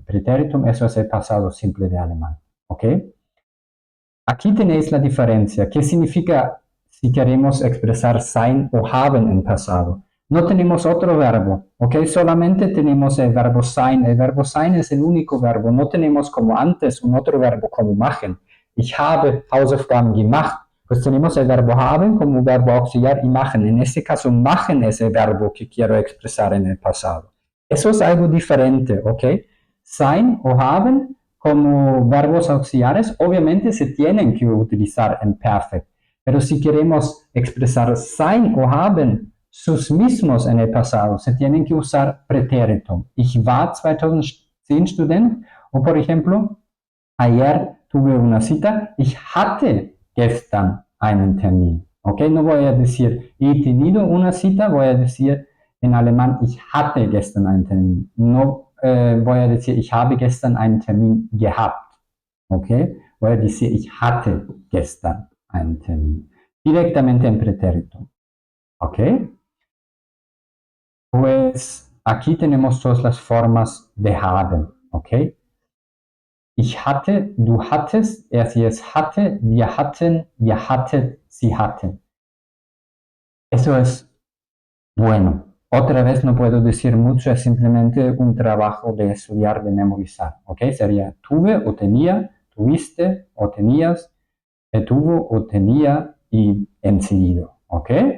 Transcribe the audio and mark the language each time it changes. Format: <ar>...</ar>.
<es>Präteritum, eso es el pasado simple de alemán. ¿Ok? Aquí tenéis la diferencia. ¿Qué significa si queremos expresar sein o haben en pasado? No tenemos otro verbo, ¿ok? Solamente tenemos el verbo sein. El verbo sein es el único verbo. No tenemos como antes un otro verbo como machen.</es> <de>Ich habe Hausaufgaben gemacht.</de> <es>Pues tenemos el verbo haben como verbo auxiliar y machen. En este caso, machen es el verbo que quiero expresar en el pasado. Eso es algo diferente, ¿ok? Sein o haben como verbos auxiliares, obviamente se tienen que utilizar en perfect. Pero si queremos expresar sein o haben sus mismos en el pasado, se tienen que usar Präteritum.</es> <de>Ich war 2010 Student,</de> <es>o por ejemplo, ayer tuve una cita,</es> <de>ich hatte gestern einen Termin. ¿Ok?</de> <es>No voy a decir, he tenido una cita, voy a decir en alemán,</es> <de>ich hatte gestern einen Termin.</de> <es>No voy a decir,</es> <de>ich habe gestern einen Termin gehabt. ¿Ok?</de> <es>Voy a decir,</es> <de>ich hatte gestern einen Termin.</de> <es>Directamente en pretérito. ¿Ok? Pues aquí tenemos todas las formas de haben. ¿Ok?</es> <de>Ich hatte, du hattest, er sie es hatte, wir hatten, ihr hattet, sie hatten.</de> <es>Eso es bueno. Otra vez no puedo decir mucho, es simplemente un trabajo de estudiar, de memorizar. ¿Ok? Sería tuve o tenía, tuviste o tenías, tuvo o tenía y enseguida. ¿Ok?</es>